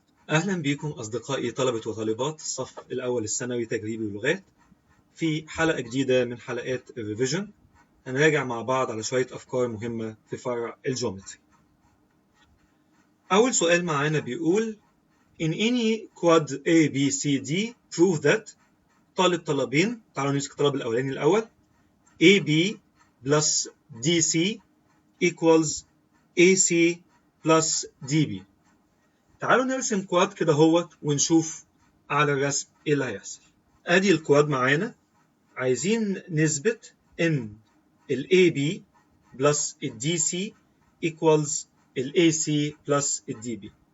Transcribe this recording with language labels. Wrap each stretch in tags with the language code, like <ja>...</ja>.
<ar>أهلا بكم أصدقائي طلبة وطالبات الصف الأول الثانوي تجريبي ولغات في حلقة جديدة من حلقات الريفيجن. هنراجع مع بعض على شوية أفكار مهمة في فرع الجيومتري. أول سؤال معانا بيقول</ar> <en>In any quad A, B, C, D prove that</en> <ar>طلبين. تعالوا نمسك الطلب الأولاني الأول.</ar> <en>AB plus DC equals AC plus DB.</en> <ar>تعالوا نرسم كواد كده هوت ونشوف على الرسم ايه اللي هيحصل. ادي الكواد معانا، عايزين نثبت ان ال</ar> <en>AB plus ال DC equals ال AC plus ال DB.</en>